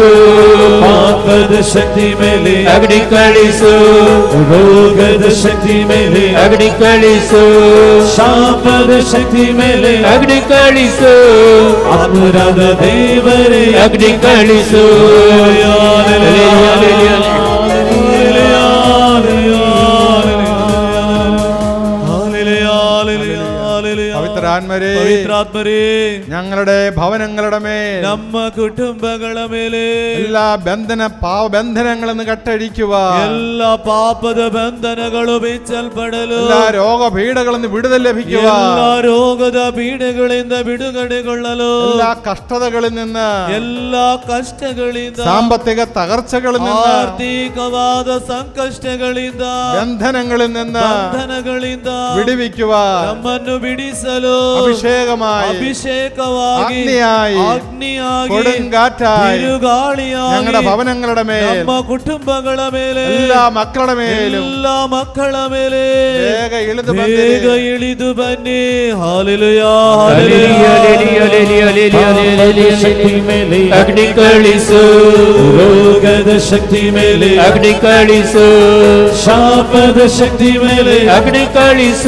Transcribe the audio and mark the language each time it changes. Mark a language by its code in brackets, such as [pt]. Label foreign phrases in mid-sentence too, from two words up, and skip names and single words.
[kn] ಪಾಪದ ಶಕ್ತಿ ಮೇಲೆ ಅಗ್ನಿ ಕಳಿಸು. ರೋಗದ ಶಕ್ತಿ ಮೇಲೆ ಅಗ್ನಿ ಕಳಿಸು. ಶಾಪದ ಶಕ್ತಿ ಮೇಲೆ ಅಗ್ನಿ ಕಳಿಸು. ಆತ್ಮರಾದ ದೇವರೇ ಅಗ್ನಿ ಕಳಿಸು. [ml] പവിത്രാത്മരേ, പവിത്രാത്മരേ, ഞങ്ങളുടെ ഭവനങ്ങളുടെ മേൽ, [kn] ನಮ್ಮ ಕುಟುಂಬಗಳ ಮೇಲೆ [ml] എല്ലാ പാപബന്ധനങ്ങളിൽ നിന്ന് കട്ടഴിക്കുക. [kn] എല്ലാ പാപದ ಬಂಧನಗಳು ಬಿಚ್ಚಲ್ಪಡಲು, [ml] എല്ലാ രോഗപീഠകളിൽ നിന്ന് വിടുതൽ ലഭിക്കുക. [kn] എല്ലാ ರೋಗದ ಪೀಡೆಗಳಿಂದ ಬಿಡುಗಡೆಗೊಳ್ಳಲು, [ml] എല്ലാ കഷ്ടതകളിൽ നിന്ന്, [kn] എല്ലാ ಕಷ್ಟಗಳಿಂದ, [ml] സാമ്പത്തിക തകർച്ചകളിൽ നിന്ന്, [kn] ಆರ್ಥಿಕವಾದ ಸಂಕಷ್ಟಗಳಿಂದ, [ml] ബന്ധനങ്ങളിൽ നിന്ന്, [kn] ಬಂಧನಗಳಿಂದ [ml] വിടുവിക്കുക. [kn] ನಮ್ಮನ್ನು ಬಿಡಿಸಲು [ml] അഭിഷേകമായി, [kn] ಅಗ್ನಿಯಾಗಿ, [ml] കൊടുങ്കാറ്റായി, [kn] ತಿರುಗಾಳಿಯಾಗಿ [ml] ഞങ്ങളുടെ ഭവനങ്ങളുടെ മേൽ, [kn] ನಮ್ಮ ಕುಟುಂಬಗಳ ಮೇಲೆ, [ml] എല്ലാ മക്കളുടെ മേലും, [kn] ಎಲ್ಲ ಮಕ್ಕಳ ಮೇಲೆ ಬೇಗ ಇಳಿದು ಬನ್ನಿ. ಹಾಲೆಲೂಯಾ. ಶಕ್ತಿ ಮೇಲೆ ಅಗ್ನಿ ಕಳಿಸು. ರೋಗದ ಶಕ್ತಿ ಮೇಲೆ ಅಗ್ನಿ ಕಳಿಸು. ಶಾಪದ ಶಕ್ತಿ ಮೇಲೆ ಅಗ್ನಿ ಕಳಿಸು.